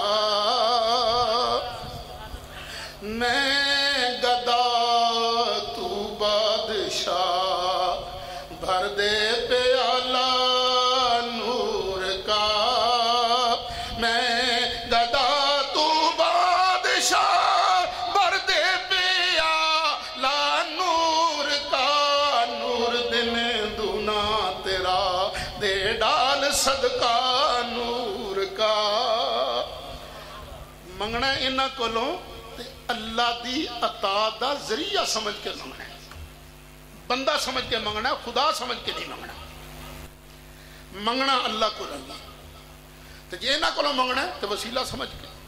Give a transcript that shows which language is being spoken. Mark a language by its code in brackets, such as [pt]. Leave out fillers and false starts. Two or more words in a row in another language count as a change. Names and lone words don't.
[ur] میں گدا تو بادشاہ بھر دے پیالہ نور کا، میں گدا تو بادشاہ بھر دے پیالہ نور کا، نور دن دونا تیرا دے ڈال صدقہ نور کا [pa] منگنا انہاں کولوں تے اللہ دی عطا دا ذریعہ سمجھ کے منگنا ہے بندہ سمجھ کے منگنا ہے خدا سمجھ کے نہیں منگنا منگنا اللہ کو لگی تو جے انہاں کولوں منگنا ہے تو وسیلہ سمجھ کے